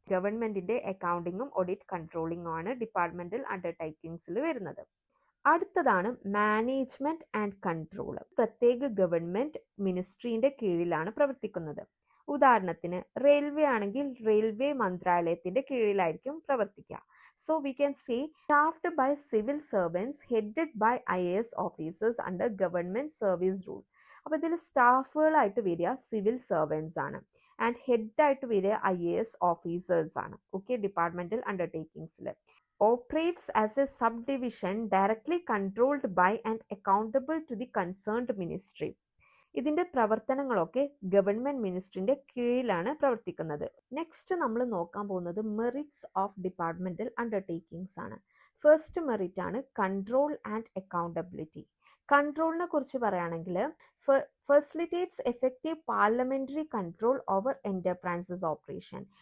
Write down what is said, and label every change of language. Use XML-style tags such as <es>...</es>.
<ml>ഗവൺമെന്റിന്റെ അക്കൗണ്ടിങ്ങും ഓഡിറ്റ് കൺട്രോളിങ്ങും ആണ് ഡിപ്പാർട്ട്മെന്റൽ അണ്ടർടേക്കിംഗ്സിൽ വരുന്നത്. അടുത്തതാണ് മാനേജ്മെന്റ് ആൻഡ് കൺട്രോൾ. പ്രത്യേക ഗവൺമെന്റ് മിനിസ്ട്രിന്റെ കീഴിലാണ് പ്രവർത്തിക്കുന്നത്. ഉദാഹരണത്തിന് റെയിൽവേ ആണെങ്കിൽ റെയിൽവേ മന്ത്രാലയത്തിന്റെ കീഴിലായിരിക്കും പ്രവർത്തിക്കുക.</ml> <en>So we can say staffed by civil servants headed by IAS officers under government service rule.</en> <ml>അപ്പോൾ ഇതിൽ സ്റ്റാഫുകളായിട്ട് വരിക സിവിൽ സർവൻസ് ആണ് ആൻഡ് ഹെഡ് ആയിട്ട് വരിക IAS ഓഫീസേഴ്സ് ആണ്.</ml> <en>Okay, departmental അണ്ടർടേക്കിംഗ്സിൽ operates as a subdivision directly controlled by and accountable to the concerned ministry.</en> <ml>ഇതിന്റെ പ്രവർത്തനങ്ങളൊക്കെ government മിനിസ്ട്രിന്റെ കീഴിലാണ് പ്രവർത്തിക്കുന്നത്. നെക്സ്റ്റ് നമ്മൾ നോക്കാൻ പോകുന്നത് മെറിറ്റ്സ് ഓഫ് ഡിപ്പാർട്ട്മെന്റൽ അണ്ടർടേക്കിംഗ്സ് ആണ്. ഫസ്റ്റ് മെറിറ്റ് ആണ് കൺട്രോൾ ആൻഡ് അക്കൗണ്ടബിലിറ്റി. കൺട്രോളിനെ കുറിച്ച് പറയുകയാണെങ്കിൽ</ml> <en>Facilitates effective parliamentary control over enterprises operation.</en>